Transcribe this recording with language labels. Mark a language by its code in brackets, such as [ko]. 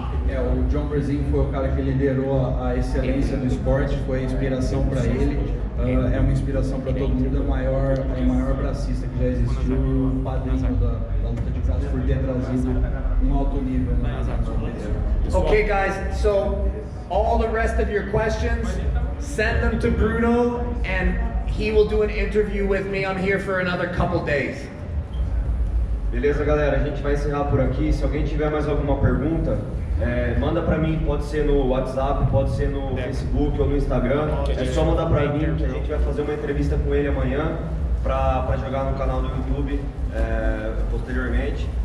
[pt] O John Brzenk foi o cara que liderou a excelência do esporte, foi a inspiração para ele, é uma inspiração para todo mundo, é o maior bracista que já existiu, o padrinho da luta de braço por ter trazido alto nível na [en] Okay, guys, so all the rest of your questions, send them to Bruno and he will do an interview with me. I'm here for another couple days. [pt] Beleza, galera, a gente vai encerrar por aqui. Se alguém tiver mais alguma pergunta, manda pra mim, pode ser no WhatsApp, pode ser no Facebook ou no Instagram. É só mandar pra mim que a gente vai fazer uma entrevista com ele amanhã pra jogar no canal do YouTube posteriormente.